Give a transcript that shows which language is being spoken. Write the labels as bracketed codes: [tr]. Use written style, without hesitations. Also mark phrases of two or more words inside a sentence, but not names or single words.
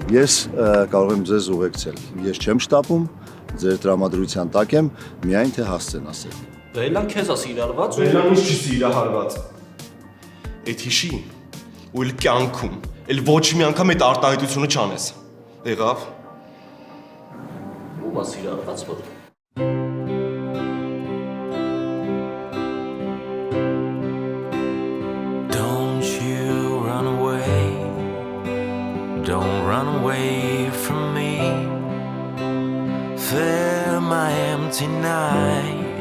[hy] Ես կարող եմ ձեզ ուղեկցել։ Ես չեմ շտապում, ձեր տրամադրության տակ եմ, միայն թե հասցեն ասել։ Բելան քեզ է սիրալված ու Բելան ինչ չի սիրահարված։ Էդ հիշի, ու էլ կյանքում, էլ ոչ մի անգամ այդ արտահայտությունը չանես։ Եղավ։ Ում է սիրալված որ։ [en] Don't you run away. Don't run away from me. Fill my empty night.